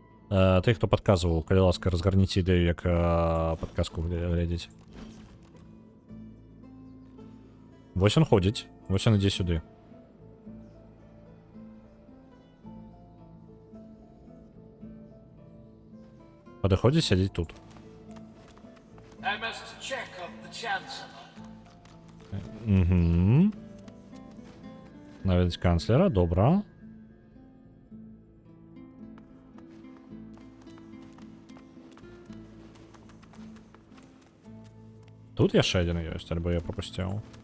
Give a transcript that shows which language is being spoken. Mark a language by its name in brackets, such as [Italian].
[Belarusian] Ты, хто падказваў, калі ласка, разгарніце ідэю, як падказку глядзець. Вось он ходзіць, вось он ідзе сюды. Падыходзіць, сядзіць тут. [English] I must check on the Chancellor. Угу. [Belarusian] Наведаць канцлера, добра. Тут яшчэ адзін ёсць, альбо я пропусціў.